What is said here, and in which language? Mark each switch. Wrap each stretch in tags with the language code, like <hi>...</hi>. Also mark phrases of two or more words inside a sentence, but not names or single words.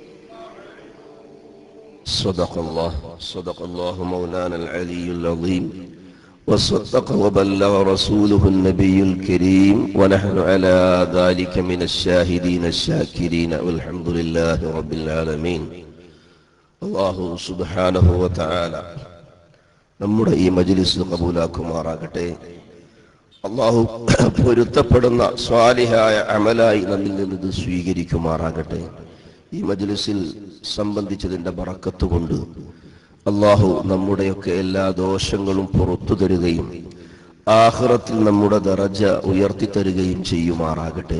<ar>صدق الله مولانا العلي العظيم وصدق وبلغ رسوله النبي الكريم ونحن على ذلك من الشاهدين الشاكرين والحمد لله رب العالمين. الله سبحانه وتعالى</ar> <ml>നമ്മുടെ ഈ മജ്ലിസ് ഖബൂലാക്കുമാറാകട്ടെ. അല്ലാഹു പൊരുത്തപ്പെടുന്ന സ്വാലിഹായ അമലായി നമ്മിൽ നിന്ന് ഇത് സ്വീകരിക്കുമാറാകട്ടെ. ഈ മജ്ലിസിൽ സംബന്ധിച്ചതിന്റെ ബറക്കത്ത് കൊണ്ട് അല്ലാഹു നമ്മുടെയൊക്കെ എല്ലാ ദോഷങ്ങളും പുറത്തു തരുകയും ആഖിറത്തിൽ നമ്മുടെ ദറജ ഉയർത്തി തരുകയും ചെയ്യുമാറാകട്ടെ.</ml>